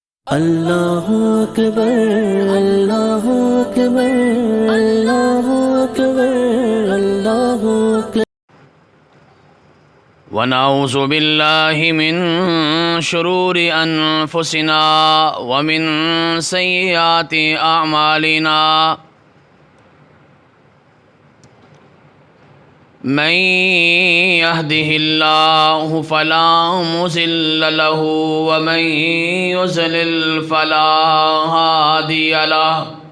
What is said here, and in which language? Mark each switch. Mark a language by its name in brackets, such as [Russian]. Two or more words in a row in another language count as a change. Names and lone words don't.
[Arabic] اللہ اکبر اللہ اکبر اللہ اکبر اللہ اکبر ونعوذ بالله من شرور أنفسنا ومن سيئات أعمالنا من يهده الله فلا مضل له ومن يضلل فلا هادي له